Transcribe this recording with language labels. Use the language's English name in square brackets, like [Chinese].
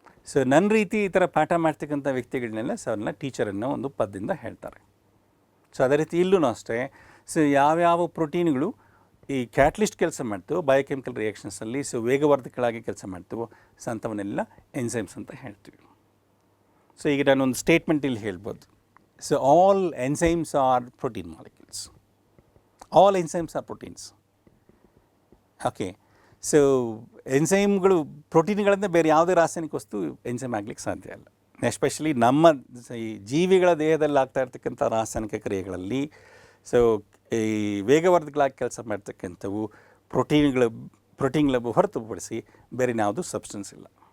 [Kannada] So ನನ್ನ ರೀತಿ ಈ ಥರ ಪಾಠ ಮಾಡ್ತಕ್ಕಂಥ ವ್ಯಕ್ತಿಗಳನ್ನೆಲ್ಲ ಸೊ ಅವ್ರನ್ನ ಟೀಚರ್ ಅನ್ನೋ ಒಂದು ಪದದಿಂದ ಹೇಳ್ತಾರೆ. ಸೊ ಅದೇ ರೀತಿ ಇಲ್ಲೂ ಅಷ್ಟೇ. ಸೊ ಯಾವ್ಯಾವ ಪ್ರೋಟೀನ್ಗಳು ಈ ಕ್ಯಾಟಲಿಸ್ಟ್ ಕೆಲಸ ಮಾಡ್ತೀವೋ ಬಯೋಕೆಮಿಕಲ್ ರಿಯಾಕ್ಷನ್ಸಲ್ಲಿ ಸೊ ವೇಗವರ್ಧಕಗಳಾಗಿ ಕೆಲಸ ಮಾಡ್ತೀವೋ ಸೊ ಅಂಥವನ್ನೆಲ್ಲ ಎನ್ಸೈಮ್ಸ್ ಅಂತ ಹೇಳ್ತೀವಿ. ಸೊ ಈಗ ನಾನೊಂದು ಸ್ಟೇಟ್ಮೆಂಟ್ ಇಲ್ಲಿ ಹೇಳ್ಬೋದು. [English] So all enzymes are protein molecules. All enzymes are proteins. Okay. [Kannada] So ಎನ್ಸೈಮ್ಗಳು ಪ್ರೋಟೀನ್ಗಳಿಂದ ಬೇರೆ ಯಾವುದೇ ರಾಸಾಯನಿಕ ವಸ್ತು ಎನ್ಸೈಮ್ ಆಗಲಿಕ್ಕೆ ಸಾಧ್ಯ ಇಲ್ಲ. ಎಸ್ಪೆಷಲಿ ನಮ್ಮ ಈ ಜೀವಿಗಳ ದೇಹದಲ್ಲಿ ಆಗ್ತಾ ಇರ್ತಕ್ಕಂಥ ರಾಸಾಯನಿಕ ಕ್ರಿಯೆಗಳಲ್ಲಿ ಸೊ ಈ ವೇಗವರ್ಧಕಗಳಾಗಿ ಕೆಲಸ ಮಾಡ್ತಕ್ಕಂಥವು ಪ್ರೋಟೀನ್ಗಳ ಹೊರತುಪಡಿಸಿ ಬೇರೆ ಯಾವುದು ಸಬ್ಸ್ಟೆನ್ಸ್ ಇಲ್ಲ.